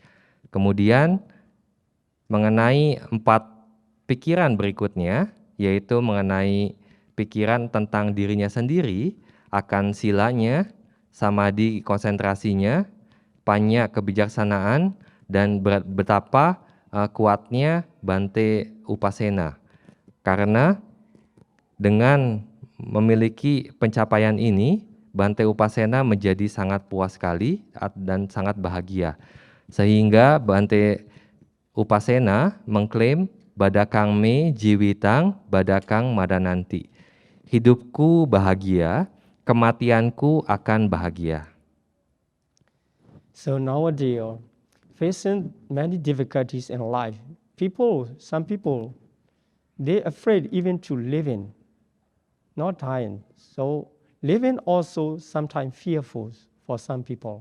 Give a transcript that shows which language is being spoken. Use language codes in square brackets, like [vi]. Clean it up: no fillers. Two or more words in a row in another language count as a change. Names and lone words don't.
[id] Kemudian mengenai 4 pikiran berikutnya, yaitu mengenai pikiran tentang dirinya sendiri, akan silanya, samadhi konsentrasinya, panya kebijaksanaan, dan betapa kuatnya Bhante Upasena. Karena dengan memiliki pencapaian ini, Bhante Upasena menjadi sangat puas sekali dan sangat bahagia. Sehingga Bhante Upasena mengklaim [pi] badakang me jiwitang badakang madananti. [id] Hidupku bahagia, kematianku akan bahagia. [en] So nowadays, facing many difficulties in life, some people, they're afraid even to live in, not dying. So living also sometimes fearful for some people.